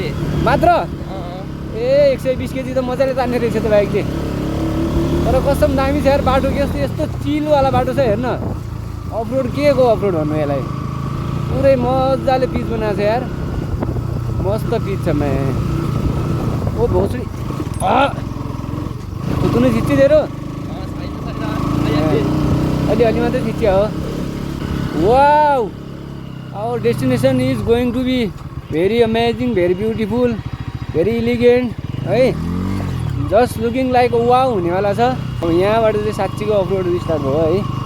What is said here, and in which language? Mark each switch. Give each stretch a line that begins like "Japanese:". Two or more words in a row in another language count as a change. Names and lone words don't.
Nepali: मात्र ए 120 केजी त मजाले तान्ने रहेछ त बाइकले तर कसम दामी छ यार बाटो यस्तो चिलवाला बाटो छ हेर्न अफरोड के को अफरोड भन्नु यसलाई पुरै मजाले पिच बनाएको छ यार मस्त पिच छ
Hindi: मैं ओ भोसडी तूने खिच्ची
Nepali: तेरो अलि मात्रै खिच्यो हो वाउ
English: our destination is going to be very amazing very beautiful very elegant
Nepali: है
English: just looking like wow
Nepali: हुनेवाला छ अब यहाँबाट चाहिँ साँच्चीको अफरोड स्टार्ट भयो है।